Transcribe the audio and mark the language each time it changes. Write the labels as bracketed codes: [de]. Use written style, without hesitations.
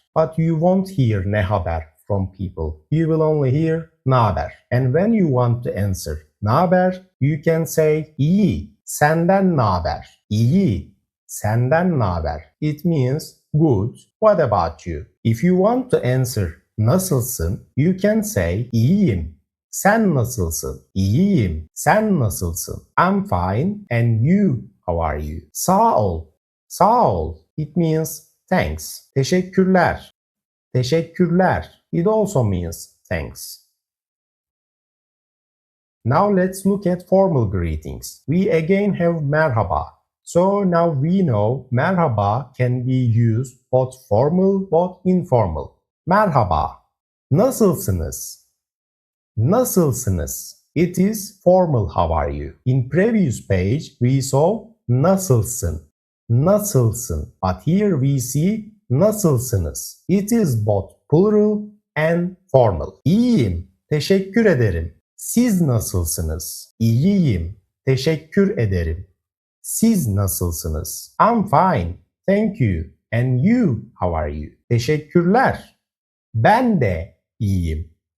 [en] But you won't hear ne haber from people. You will only hear naber. And when you want to answer naber, you can say [tr] iyi, senden naber. İyi, senden naber. [en] It means good, what about you? If you want to answer nasılsın, you can say iyiyim. [tr] Sen nasılsın? İyiyim. Sen nasılsın? [en] I'm fine. And you, how are you? [tr] Sağ ol. Sağ ol. [en] It means thanks. [tr] Teşekkürler. Teşekkürler. [en] It also means thanks. Now let's look at formal greetings. We again have merhaba. So now we know merhaba can be used both formal, both informal. [tr] Merhaba. Nasılsınız? Nasılsınız? [en] It is formal how are you. In previous page we saw nasılsın. Nasılsın. But here we see nasılsınız. It is both plural and formal. [tr] İyiyim. Teşekkür ederim. Siz nasılsınız? İyiyim. Teşekkür ederim. Siz nasılsınız? [en] I'm fine. Thank you. And you, how are you? [tr] Teşekkürler. Ben de iyiyim.